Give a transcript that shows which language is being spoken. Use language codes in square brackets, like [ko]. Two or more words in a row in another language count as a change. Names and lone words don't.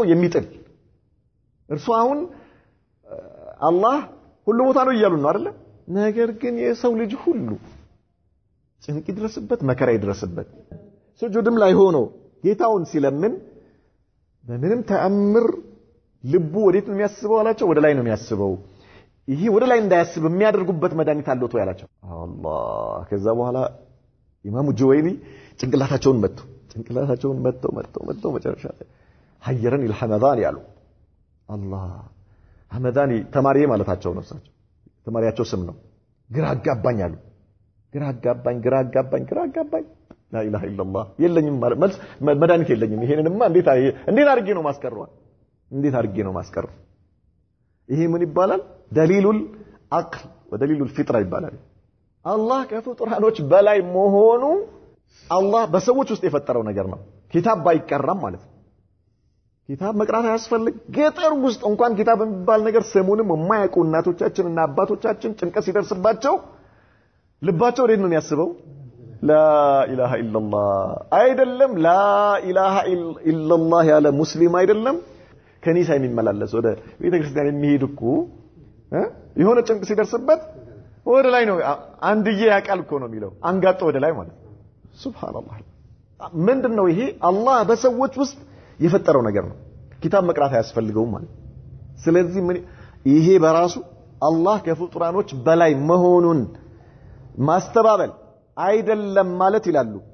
[am] የሚጥል እርሱ አሁን አላህ ሁሉ ቦታ ነው ይያሉ ነው አይደል ነገር ግን የሰው ልጅ ሁሉ ጭንቅ ይድረስበት መከራ ይድረስበት ስጁድም ላይ ሆኖ ጌታውን ሲለምን በምንም ተአምር ልቡ ወዴት ነው የሚያስበው አላቸው ወደ ላይ ነው የሚያስበው ይሄ ወደ ላይ እንዳያስብ የሚያደርጉበት መድኃኒት አለው ተው ያላቸው አላህ ከዛ በኋላ ኢማሙ ጁወይኒ ጭንቅላታቸውን መተው መጨረሻ [ar] حيرني الحمداني [am] ያሉ አላህ ሐመዳኒ ተማሪዬ ማለታቸው ነው እሳቸው ተማሪያቸው ስም ነው ግራ አጋባኝ አሉ ግራ አጋባኝ [ar] لا اله الا الله [am] የለኝም መልስ መድኃኒት የለኝም ይሄንንማ እንዴት አድርጌ ነው ማስቀረው ይሄ ምን ይባላል [ar] دليل العقل ودليل الفطرة [am] ይባላል አላህ ከፍጡራኖች በላይ መሆኑ አላህ በሰዎች ውስጥ የፈጠረው ነገር ነው ኪታብ ባይቀራም ማለት ነው ኪታብ መቅራት አያስፈልግ ገጠር ውስጥ እንኳን ኪታብ የሚባል ነገር ስሙንም የማያውቁ እናቶቻችንና አባቶቻችን ጭንቀት ሲደርስባቸው ልባቸው ወዴት ነው የሚያስበው [ar] لا اله الا الله [am] አይደለም [ar] لا اله الا الله [am] ያለ ሙስሊም አይደለም ከኒሳ የሚመላለስ ወደ ቤተክርስቲያን የሚሄድኩ የሆነ ጭንቅ ሲደርስበት ወደ ላይ ነው አንድዬ ያቃል እኮ ነው የሚለው አንጋጦ ወደ ላይ ማለት ሱብሃንአላህ ምንድነው ይሄ አላህ በሰዎች ውስጥ የፈጠረው ነገር ነው ኪታብ መቅራት አያስፈልገውም ማለት ስለዚህ ይሄ በራሱ አላህ ከፍጡራኖች በላይ መሆኑን ማስተባበል አይደለም ማለት ይላሉ